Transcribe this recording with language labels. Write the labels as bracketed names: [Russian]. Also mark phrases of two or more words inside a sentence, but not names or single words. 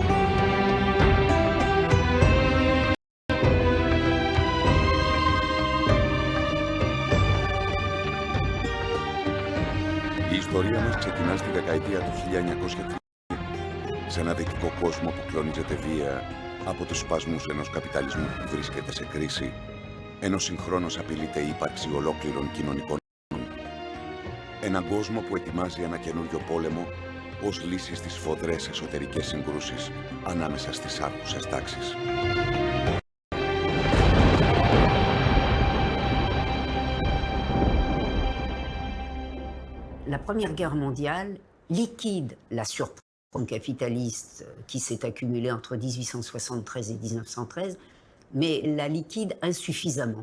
[Greek] Η ιστορία μας ξεκινά στη δεκαετία του 1930, σε ένα δυτικό κόσμο που κλονίζεται βία από τους σπασμούς ενός καπιταλισμού που βρίσκεται σε κρίση, ενώ συγχρόνως απειλείται η ύπαρξη ολόκληρων κοινωνικών. Έναν κόσμο που ετοιμάζει ένα καινούριο πόλεμο ως λύση στις σφοδρές εσωτερικές συγκρούσεις ανάμεσα στις άρχουσες τάξεις. [French] La Première Guerre mondiale liquide la surproduction capitaliste qui s'est accumulée entre 1873 et 1913, mais la liquide insuffisamment.